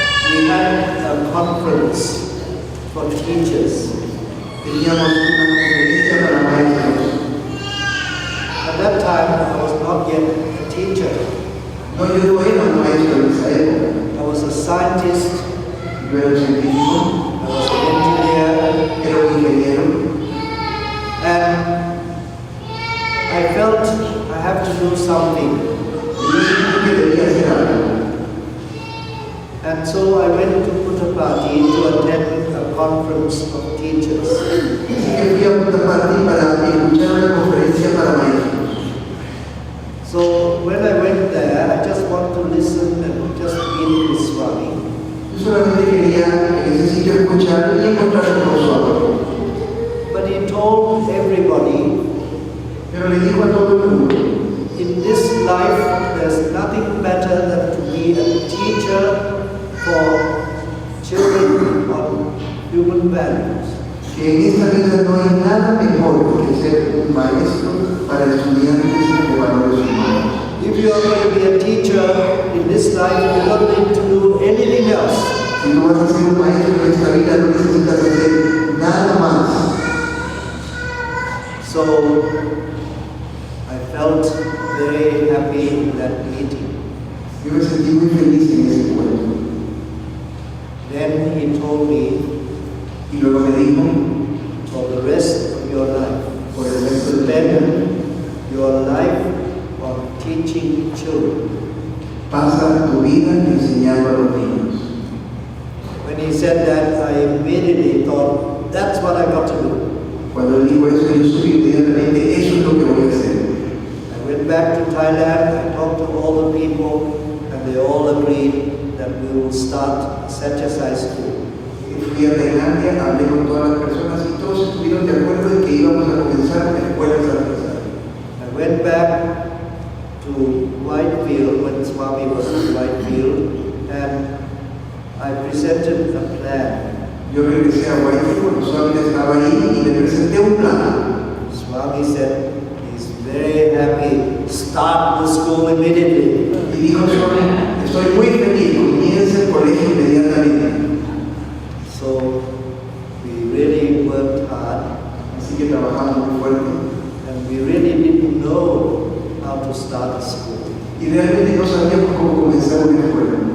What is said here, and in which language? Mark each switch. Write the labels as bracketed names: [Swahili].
[English] We had a conference for teachers. [Spanish] Teníamos una conferencia para maestros. [English] At that time, I was not yet a teacher. [Spanish] No, yo no era un maestro en esa época. [English] I was a scientist, [Spanish] Yo era un científico, [English] I was an engineer, [Spanish] era un ingeniero. [English] and I felt I have to do something. [Spanish] Y yo sentí que debía hacer algo. [English] And so I went to Puttaparthi to attend a conference of teachers. [Spanish] Así que fui a Puttaparthi para escuchar una conferencia para maestros. [English] So when I went there, I just want to listen and just meet with Swami. [Spanish] Yo solamente quería en ese sitio escuchar y encontrarme con Swami. [English] But he told everybody, [Spanish] Pero le dijo a todo el mundo, [English] in this life there's nothing better than to be a teacher for children on human values. [Spanish] que en esta vida no hay nada mejor que ser un maestro para estudiantes de valores humanos. [English] If you are going to be a teacher in this life, you don't need to do anything else. [Spanish] Si tú vas a ser un maestro en esta vida, no necesitas hacer nada más. [English] So I felt very happy in that meeting. [Spanish] Yo me sentí muy feliz en ese encuentro. [English] Then he told me, [Spanish] Y luego me dijo, [English] for the rest of your life, [Spanish] por el resto de [English] spend your life on teaching children. [Spanish] pasa tu vida enseñando a los niños. [English] When he said that, I immediately thought, that's what I got to do. [Spanish] Cuando él dijo eso, yo supe inmediatamente, eso es lo que voy a hacer. [English] I went back to Thailand, I talked to all the people, and they all agreed that we will start a Satyasai school. [Spanish] Fui a Tailandia, hablé con todas las personas y todos estuvieron de acuerdo en que íbamos a comenzar una escuela Satyasai. [English] I went back to Whitefield when Swami was in Whitefield, and I presented a plan. [Spanish] Yo regresé a Guayaquil cuando Swami estaba ahí y le presenté un plan. [English] Swami said he's very happy, start the school immediately. [Spanish] Y dijo Swami, estoy muy feliz, comienza el colegio inmediatamente. [English] So we really worked hard, [Spanish] Así que trabajamos muy fuerte. [English] and we really didn't know how to start a school [Spanish] Y realmente no sabíamos cómo comenzar una escuela.